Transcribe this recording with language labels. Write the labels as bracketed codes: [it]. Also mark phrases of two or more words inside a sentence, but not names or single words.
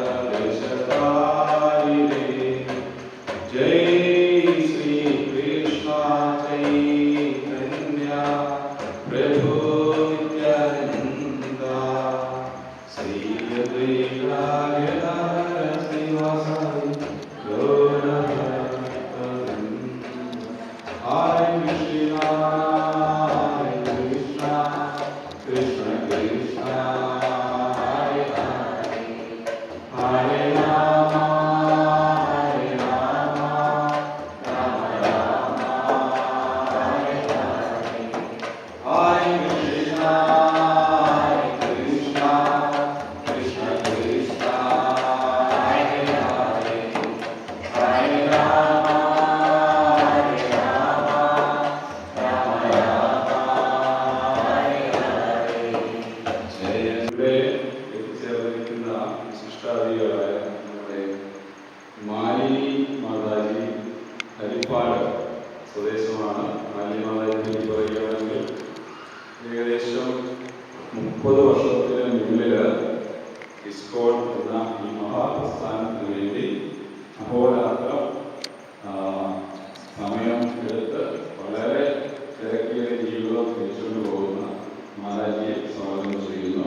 [sa] ദശതാരിണേ ജയ ശ്രീ കൃഷ്ണ ചൈതന്യ പ്രഭു നിത്യാനന്ദ ശ്രീ അദ്വൈത ശ്രീവാസാദി ഗൗരഭക്തവൃന്ദ ഹരേ കൃഷ്ണ Krishna Krishna Hare Hare Hare Rama Hare Rama Rama Rama Hare Hare Hare Krishna Krishna Krishna Krishna Hare Hare Hare Rama Hare Rama Rama Rama [ml] എത്തിച്ചേർന്നിരിക്കുന്ന വിശിഷ്ടാതികളായ നമ്മുടെ മാലിനി മാതാജി ഹരിപ്പാട് സ്വദേശമാണ്. മാലിനി മാതാജിയെ പറ്റി പറയുകയാണെങ്കിൽ ഏകദേശം 30 വർഷത്തിന് മുന്നിൽ ഇസ്കോൺ എന്ന ഈ മഹാപ്രസ്ഥാനത്തിന് വേണ്ടി അഹോരാത്രം സമയം എടുത്ത് വളരെ തിരക്കേറിയ ജീവിതം തിരിച്ചുകൊണ്ട് പോകുന്ന മാതാജിയെ സ്വാഗതം ചെയ്യുന്നു.